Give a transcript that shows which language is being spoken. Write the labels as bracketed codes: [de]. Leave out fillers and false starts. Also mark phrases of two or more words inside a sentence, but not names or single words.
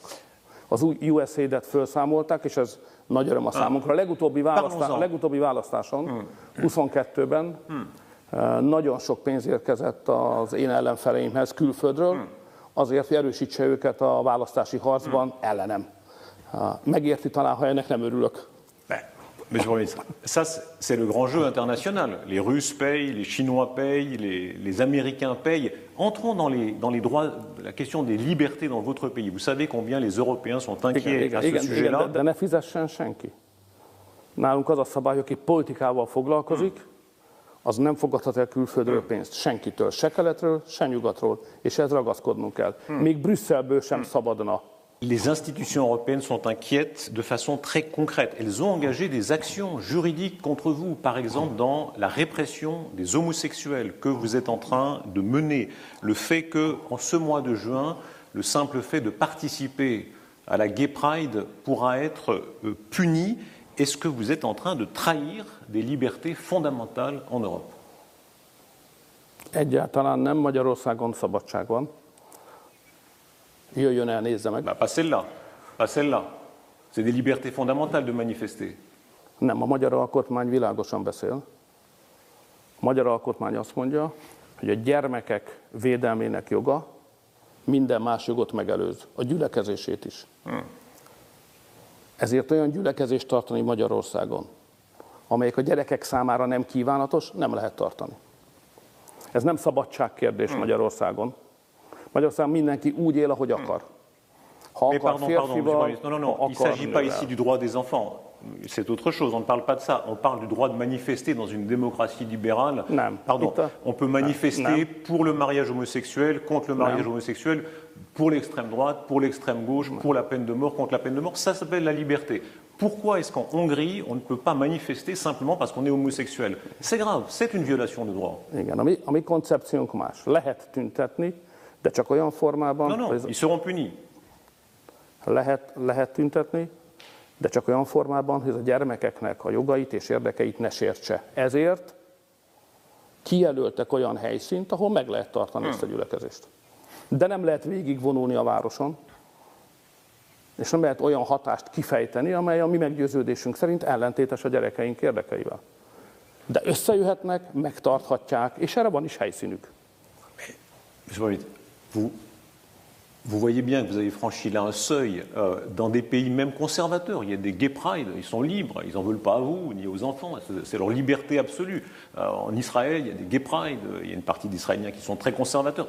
[hu] Az USAID-et felszámolták, és ez nagy öröm a számunkra. A legutóbbi választáson, 22-ben nagyon sok pénz érkezett az én ellenfeleimhez külföldről, azért, hogy erősítse őket a választási harcban ellenem. Megérti talán, ha ennek nem örülök. [fr] Mais je reviens. Ça, c'est le grand jeu international. Les Russes payent, les Chinois payent, les Américains payent. Entrons dans les droits, la question des libertés dans votre pays. Vous savez combien les Européens sont inquiets à ce sujet-là. [hu] De ne fizessen senki. Nálunk az a szabály, aki politikával foglalkozik, az nem fogadhat el külföldről pénzt. Senkitől, se keletről, se nyugatról. És ehhez ragaszkodnunk kell. Még Brüsszelből sem szabadna. [fr] Les institutions européennes sont inquiètes de façon très concrète. Elles ont engagé des actions juridiques contre vous, par exemple dans la répression des homosexuels que vous êtes en train de mener. Le fait que, en ce mois de juin, le simple fait de participer à la Gay Pride pourra être puni. Est-ce que vous êtes en train de trahir des libertés fondamentales en Europe? [hu] Egyáltalán nem, Magyarországon szabadság van. Jöjjön el, nézze meg. [fr] Pas celle-là. Pas celle-là. C'est des libertés fondamentales de manifester. [hu] Nem, a magyar alkotmány világosan beszél. A magyar alkotmány azt mondja, hogy a gyermekek védelmének joga minden más jogot megelőz, a gyülekezését is. Ezért olyan gyülekezést tartani Magyarországon, amelyek a gyerekek számára nem kívánatos, nem lehet tartani. Ez nem szabadságkérdés Magyarországon. Magyarországon mindenki úgy él, ahogy akar. Ha akar férfival, [fr] il ne s'agit pas ici du droit des enfants. C'est autre chose, on ne parle pas de ça. On parle du droit de manifester dans une démocratie libérale. Pardon, on peut manifester pour le mariage homosexuel, contre le mariage homosexuel, pour l'extrême droite, pour l'extrême gauche, pour la peine de mort, contre la peine de mort. Ça s'appelle la liberté. Pourquoi est-ce qu'en Hongrie, on ne peut pas manifester simplement parce qu'on est homosexuel? C'est grave, c'est une violation de droit. [hu] Igen, a mi koncepciónk más. Lehet tüntetni, de csak olyan formában... [fr] Non, ils seront punis. [hu] Lehet tüntetni, de csak olyan formában, hogy a gyermekeknek a jogait és érdekeit ne sértse. Ezért kijelöltek olyan helyszínt, ahol meg lehet tartani ezt a gyülekezést. De nem lehet végigvonulni a városon, és nem lehet olyan hatást kifejteni, amely a mi meggyőződésünk szerint ellentétes a gyerekeink érdekeivel. De összejöhetnek, megtarthatják, és erre van is helyszínük. [fr] Vous voyez bien que vous avez franchi là un seuil dans des pays même conservateurs. Il y a des gay pride, ils sont libres, ils n'en veulent pas à vous ni aux enfants, c'est leur liberté absolue. En Israël, il y a des gay pride, il y a une partie d'Israéliens qui sont très conservateurs.